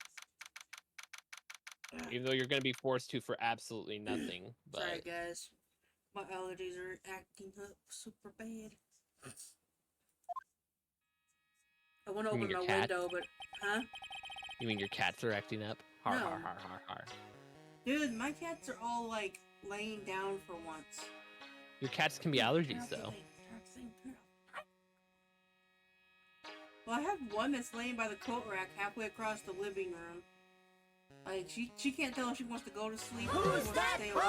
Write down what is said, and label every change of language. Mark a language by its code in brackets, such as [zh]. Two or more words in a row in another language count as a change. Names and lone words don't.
[en] Even though you're going to be forced to for absolutely nothing. But... Sorry, guys. My allergies are acting up super bad. I want to You mean open my your cat? window, but... Huh? You mean your cats are acting up? Har, No. har, har, har, har. Dude, my cats are all, like, laying down for once. Your cats can be allergies, though. Well, I have one that's laying by the coat rack halfway across the living room. Like, she can't tell if she wants to go to sleep or if she wants to stay awake.